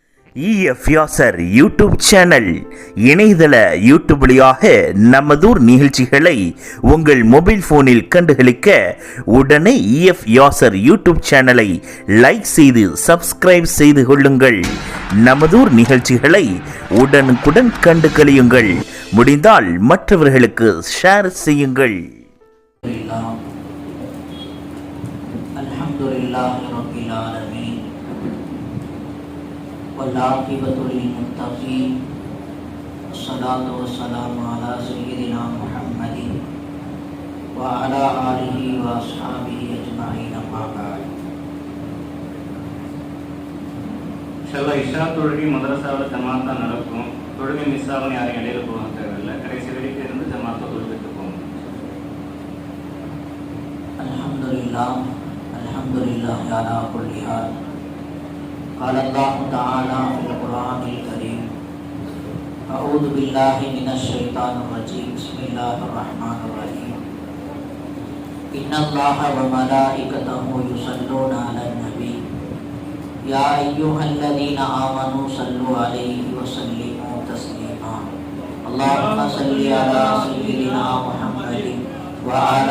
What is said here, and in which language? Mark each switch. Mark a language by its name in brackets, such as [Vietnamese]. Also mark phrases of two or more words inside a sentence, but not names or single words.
[Tamil] இஎஃப்யாசர் [English] YouTube channel [Tamil] இணையதள யூடியூப் வழியாக நமதூர் நிகழ்ச்சிகளை உங்கள் மொபைல் போனில் கண்டுகளிக்க உடனே இஎஃப்யாசர் [English] YouTube channel [Tamil] லைக் செய்து சப்ஸ்கிரைப் செய்து கொள்ளுங்கள். நமதூர் நிகழ்ச்சிகளை உடனுக்குடன் கண்டு கழியுங்கள். முடிந்தால் மற்றவர்களுக்கு ஷேர் செய்யுங்கள். [Arabic] والعاقبة للمتقين والصلاة والسلام على سيدنا محمد وعلى آله وأصحابه أجمعين أما بعد. [Tamil] இன்ஷால்லா இஷா தொழுகை மதரசாவில் ஜமாத்தா நடக்கும். தொழுகை மிஸ் ஆகும், யாரும் இடையில போக தேவையில்லை. கடைசி வரைக்கும் இருந்து ஜமாத்தா தொழுகைக்கு போகணும். [Arabic] الحمد لله الحمد لله على كل حال. قال الله تعالى في القرآن الكريم أعوذ بالله من الشيطان الرجيم بسم الله الرحمن الرحيم إن الله وملائكته يصلون على النبي يا أيها الذين آمنوا صلوا عليه وسلموا تسليما اللهم صل على سيدنا محمد وعلى